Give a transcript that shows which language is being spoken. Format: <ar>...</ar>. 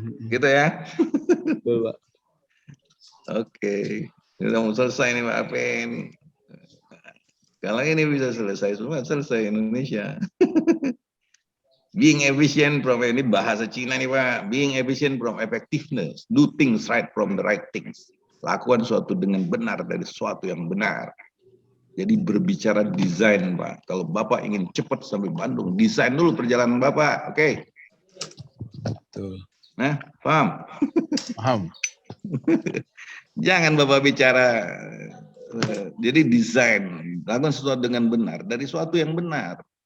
<id>Gitu ya. Betul, Pak. Oke. Sudah mau selesai nih Pak Alvin. Kalau ini bisa selesai semua, selesai Indonesia.</id> <en>Being efficient from,</en> <id>ini bahasa Cina nih Pak.</id> <en>Being efficient from effectiveness. Do things right from the right things.</en> <id>Lakukan sesuatu dengan benar dari sesuatu yang benar. Jadi berbicara desain Pak. Kalau Bapak ingin cepat sampai Bandung, desain dulu perjalanan Bapak. Oke. Betul. Nah, paham? Paham. Jangan Bapak bicara, jadi desain, lakukan sesuatu dengan benar, dari sesuatu yang benar.</id>